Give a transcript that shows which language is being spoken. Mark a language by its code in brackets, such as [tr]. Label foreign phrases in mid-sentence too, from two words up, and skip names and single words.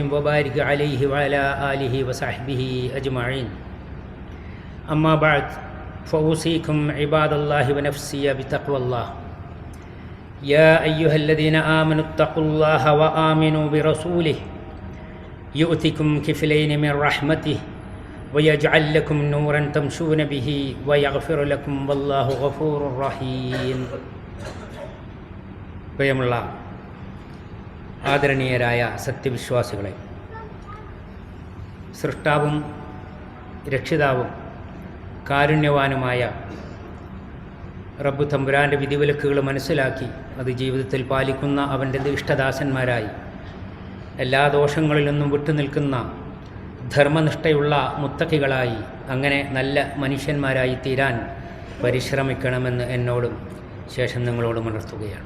[ar] وبارك عليه وعلى آله وصحبه أجمعين أما بعد فأوصيكم عباد الله ونفسي بتقوى الله يا أيها الذين آمنوا اتقوا الله وآمنوا برسوله يؤتكم كفلين من رحمته ويجعل لكم نورا تمشون به ويغفر لكم والله غفور رحيم. [ml] പ്രിയമുള്ള ആദരണീയരായ സത്യവിശ്വാസികളെ, സൃഷ്ടാവും രക്ഷിതാവും കാരുണ്യവാനുമായ റബ്ബ് തമ്പുരാൻ്റെ വിധിവിലക്കുകൾ മനസ്സിലാക്കി അത് ജീവിതത്തിൽ പാലിക്കുന്ന അവൻ്റെ ഇഷ്ടദാസന്മാരായി എല്ലാ ദോഷങ്ങളിൽ നിന്നും വിട്ടുനിൽക്കുന്ന ധർമ്മനിഷ്ഠയുള്ള മുത്തക്കികളായി അങ്ങനെ നല്ല മനുഷ്യന്മാരായി തീരാൻ പരിശ്രമിക്കണമെന്ന് എന്നോടും ശേഷം നിങ്ങളോടും ഉണർത്തുകയാണ്.